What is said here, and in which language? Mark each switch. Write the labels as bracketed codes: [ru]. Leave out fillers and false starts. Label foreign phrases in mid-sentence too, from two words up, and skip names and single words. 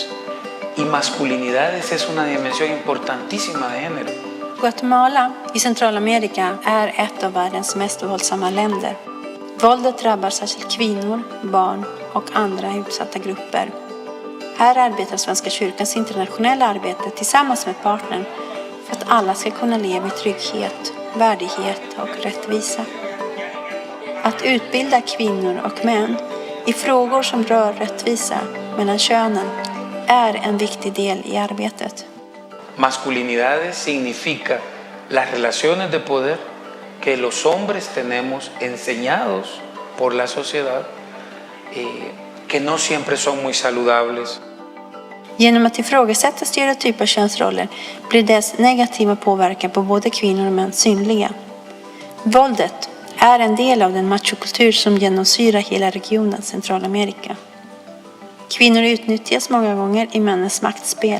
[es] Y masculinidades es una dimensión importantísima de género. [sv] Guatemala i Centralamerika är ett av världens mest våldsamma länder. Våldet drabbar särskilt kvinnor, barn och andra utsatta grupper. Här arbetar Svenska kyrkans internationella arbete tillsammans med partnern för att alla ska kunna leva i trygghet, värdighet och rättvisa. Att utbilda kvinnor och män i frågor som rör rättvisa mellan könen är en viktig del i arbetet. [es] Masculinidades significa las relaciones de poder que los hombres tenemos enseñados por la sociedad, que no siempre son muy saludables. [sv] Genom att ifrågasätta stereotypa könsroller blir dess negativa påverkan på både kvinnor och män synliga. Våldet är en del av den machokultur som genomsyrar hela regionen Centralamerika. Kvinnor utnyttjas många gånger i männens maktspel.